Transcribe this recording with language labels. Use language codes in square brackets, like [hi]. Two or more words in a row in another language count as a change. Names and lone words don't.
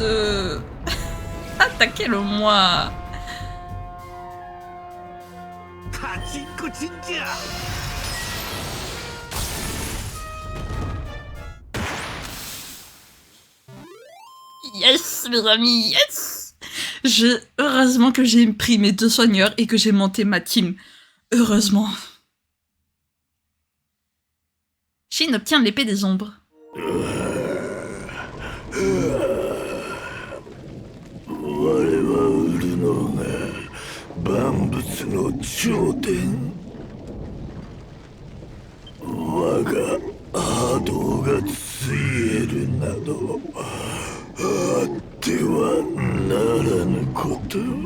[fr] Attaquez-le-moi. Yes, mes amis, yes. Heureusement que j'ai pris mes 2 soigneurs et que j'ai monté ma team. Heureusement. Shin obtient l'épée des ombres. [ja] 万物の頂点我が波動がついえるなどあってはならぬこと